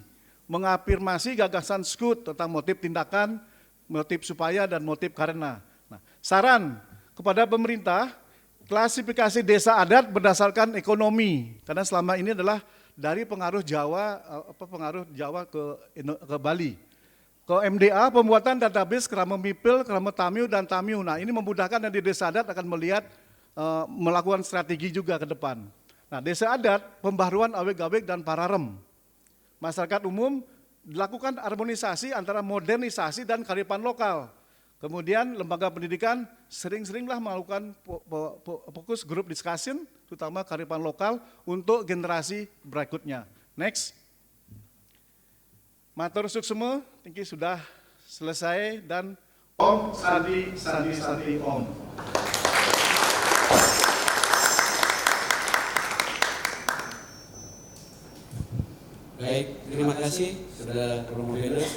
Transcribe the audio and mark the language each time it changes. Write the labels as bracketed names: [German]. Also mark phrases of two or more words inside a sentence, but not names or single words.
[Indonesian] Mengafirmasi gagasan SKUT tentang motif tindakan, motif supaya, dan motif karena. Nah, saran kepada pemerintah, klasifikasi desa adat berdasarkan ekonomi, karena selama ini adalah dari pengaruh Jawa ke Bali. Ke MDA, pembuatan database kerama mipil, kerama tamiu, dan tamiu. Nah, ini memudahkan dan di desa adat akan melihat melakukan strategi juga ke depan. Nah, desa adat, pembaharuan aweg-aweg dan pararem. Masyarakat umum dilakukan harmonisasi antara modernisasi dan kearifan lokal. Kemudian lembaga pendidikan sering-seringlah melakukan [English] fokus group discussion, [Indonesian] terutama kearifan lokal untuk generasi berikutnya. Next. [Balinese] Matur suksema, [Indonesian] tinggi sudah selesai dan [Sanskrit] Om Santi Santi Santi Om. [Indonesian] Baik, terima kasih Saudara Romo Venus.